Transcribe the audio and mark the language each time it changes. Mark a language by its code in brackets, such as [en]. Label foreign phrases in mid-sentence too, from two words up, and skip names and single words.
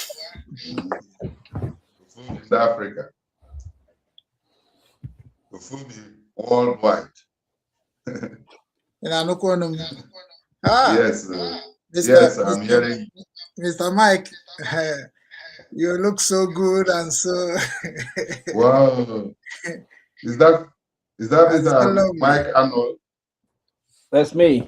[en] Food in Africa. The food is worldwide. [ig] Ị na-anụkwa ọnụ m? Ah, [en] Yes, yes, I'm hearing you. Mr. Mike, you look so good and so. Wow. Is that Mr. Mike Arnold? That's me.